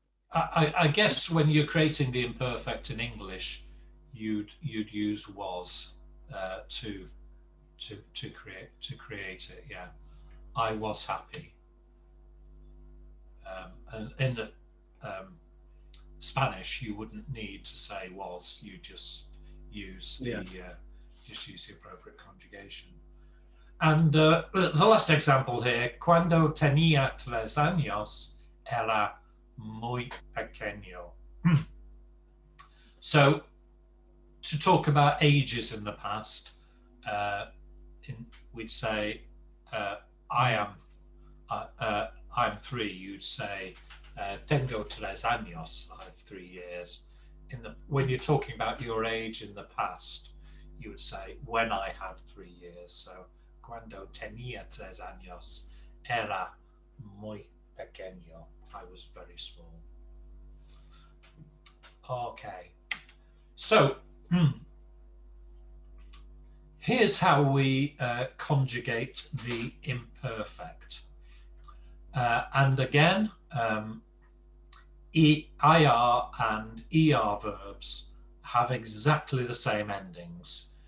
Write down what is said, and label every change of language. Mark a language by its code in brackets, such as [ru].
[en] I guess when you're creating the imperfect in English, you'd use was to create it. Yeah, I was happy. And in the Spanish, you wouldn't need to say was. You just use the use the appropriate conjugation. And the last example here: [es] cuando tenía 3 años era muy pequeño. [en] So, to talk about ages in the past, we'd say I'm 3. You'd say [es] tengo 3 años. [en] I have 3 years. When you're talking about your age in the past, you would say when I had 3 years. [es] So cuando tenía 3 años era muy pequeño. [en] I was very small. Okay, so here's how we conjugate the imperfect. And again, IR and ER verbs have exactly the same endings.